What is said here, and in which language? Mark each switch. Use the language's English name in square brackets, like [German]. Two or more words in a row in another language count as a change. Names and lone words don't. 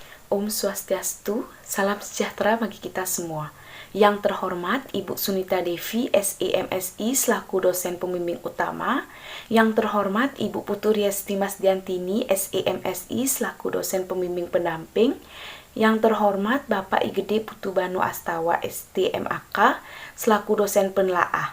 [Indonesian] Om Swastiastu, salam sejahtera bagi kita semua. Yang terhormat Ibu Sunita Devi, SEMSI, selaku dosen pembimbing utama. Yang terhormat Ibu Putu Riesti Masdiantini, SEMSI, selaku dosen pembimbing pendamping. Yang terhormat Bapak Igede Putubanu Astawa, STMAK, selaku dosen penelaah.